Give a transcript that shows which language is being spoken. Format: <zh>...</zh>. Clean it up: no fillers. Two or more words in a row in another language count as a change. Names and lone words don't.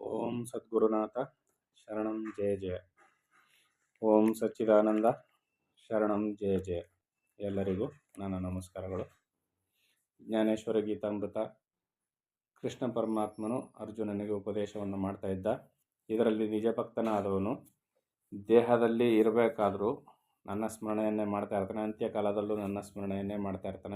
<sa>ಓಂ ಸದ್ಗುರುನಾಥ ಶರಣಂ ಜಯ ಜಯ. ಓಂ ಸಚ್ಚಿದಾನಂದ ಶರಣಂ ಜಯ ಜಯ.</sa> <kn>ಎಲ್ಲರಿಗೂ ನನ್ನ ನಮಸ್ಕಾರಗಳು. ಜ್ಞಾನೇಶ್ವರ ಗೀತಾಮೃತ ಕೃಷ್ಣ ಪರಮಾತ್ಮನು ಅರ್ಜುನನಿಗೆ ಉಪದೇಶವನ್ನು ಮಾಡ್ತಾ ಇದ್ದ. ಇದರಲ್ಲಿ ನಿಜಭಕ್ತನಾದವನು ದೇಹದಲ್ಲಿ ಇರಬೇಕಾದರೂ ನನ್ನ ಸ್ಮರಣೆಯನ್ನೇ ಮಾಡ್ತಾ ಇರ್ತಾನೆ, ಅಂತ್ಯಕಾಲದಲ್ಲೂ ನನ್ನ ಸ್ಮರಣೆಯನ್ನೇ ಮಾಡ್ತಾ ಇರ್ತಾನೆ.</kn>